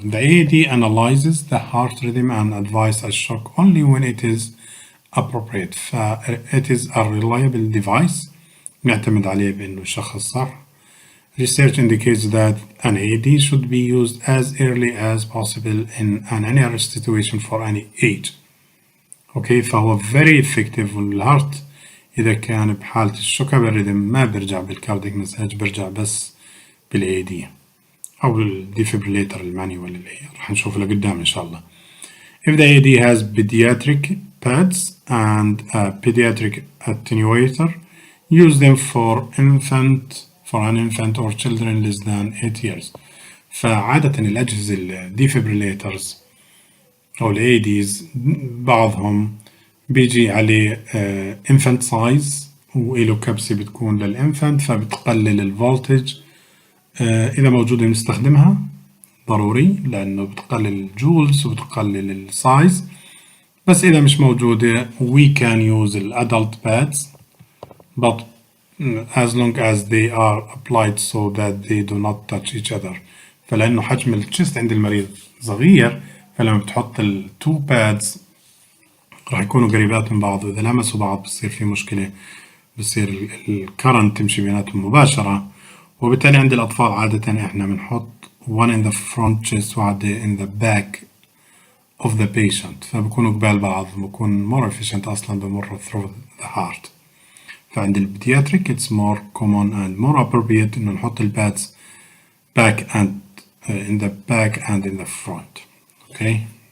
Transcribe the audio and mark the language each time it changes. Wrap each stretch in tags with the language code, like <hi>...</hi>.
<en>The AED analyzes the heart rhythm and advises a shock only when it is appropriate. It is a reliable device</en> <ar>نعتمد عليه بأنه يشخص صح.</ar> <en>Research indicates that an AED should be used as early as possible in any arrest situation for any age. Okay, فهو very effective.</en> <ar>والهارت إذا كان بحالة الشوك بالريدم ما برجع بالكارديك مساج برجع بس بالAED أو بالديفيبريليتر المانيوال اللي رح نشوفه لقدام إن شاء الله.</ar> <en>If the AED has pediatric pads and a pediatric attenuator, use them for an infant or children less than 8 years.</en> <ar>فعادة الأجهزة الديفيبريليترز أو ال AEDs بعضهم بيجي عليه infant size وإله كبسة بتكون للإنفانت فبتقلل الفولتج. إذا موجودة بنستخدمها ضروري لأنه بتقلل الجولز وبتقلل السايز. بس إذا مش موجودة</ar> <en>we can use the adult pads but as long as they are applied so that they do not touch each other.</en> <ar>فلأنه حجم الشيست عند المريض صغير فلما بتحط التو بادز راح يكونوا قريبات من بعض وإذا لمسوا بعض بصير في مشكلة بصير الكرنت تمشي بيناتهم مباشرة. وبالتالي عند الأطفال عادة إحنا بنحط one in the front chest وعادة</ar> <en>in the back of the patient</en> <ar>فبكونوا قبال بعض بكون</ar> <en>more efficient</en> <ar>أصلا بمر through the heart. فعند البيدياتريك</ar> <en>it's more common and more appropriate</en> <ar>إنه نحط البادز</ar> <en>back and in the back and in the front. Okay.</en>